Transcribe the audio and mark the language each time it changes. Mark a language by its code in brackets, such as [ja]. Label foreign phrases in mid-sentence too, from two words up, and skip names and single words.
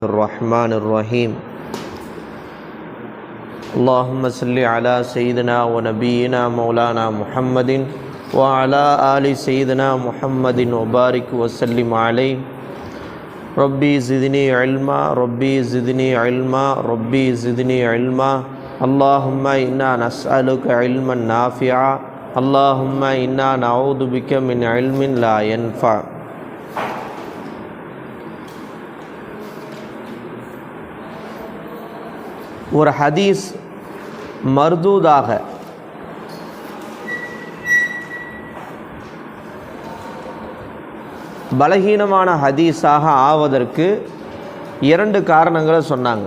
[ar] الرحمن الرحيم اللهم صل على سيدنا ونبينا مولانا محمد وعلى آل سيدنا محمد وبارك وسلم عليه ربي زدني علما ربي زدني علما ربي زدني علما اللهم إنا نسألك علما نافعا اللهم إنا نعوذ بك من علم لا ينفع. [ta] ஒரு ஹதீஸ் மர்தூதாக பலகீனமான ஹதீஸாக ஆவதற்கு இரண்டு காரணங்களை சொன்னாங்க.